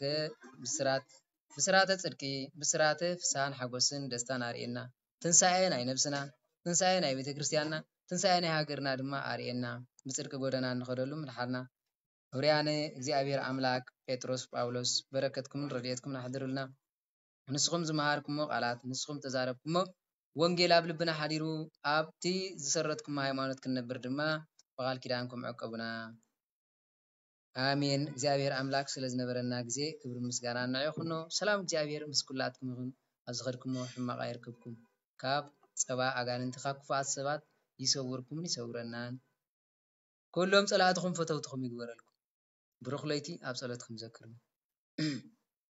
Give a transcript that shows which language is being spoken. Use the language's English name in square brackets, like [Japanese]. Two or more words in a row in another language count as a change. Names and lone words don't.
[Tigrinya] ብስራተ ጽድቂ ብስራተ ፍስሐን ሓጎስን ደስታን አርኤና ትንሣኤ ናይ ነፍስና ትንሣኤ ናይ ቤተ ክርስቲያንና ትንሣኤ ናይ ሃገርና ድማ አርኤና ብጽድቂ ጎደና እንኸደሉ ምልሓልና ውርያነ እግዚአብሔር አምላክ ጴጥሮስ ጳውሎስ በረከትኩምን ረድኤትኩም ናሕድሩልና ንስኹም ዝመሃርኩሞ ቃላት ንስኹም ተዛረብኩሞ ወንጌል ኣብ ልብና ሓዲሩ ኣብቲ ዝሰረትኩሞ ሃይማኖት ክንነብር ድማ በቃል ኪዳንኩም ዕቀቡና አሜን። እግዚአብሔር አምላክ ስለ ዝነበረና ጊዜ ክብር ምስጋና ንዕኹኖ ሰላም እግዚአብሔር ምስ ኩላትኩም ይኹን ኣብ ዝኸድኩሞ ሕማቕ ኣይርክብኩም ካብ ፀባ ኣጋንንቲ ካብ ክፉኣት ሰባት ይሰውርኩምን ይሰውረናን ኩሎም ጸላእትኩም ፈተውትኩም ይግበረልኩም ብሩኽ ለይቲ ኣብ ጸሎትኩም ዘክርሙ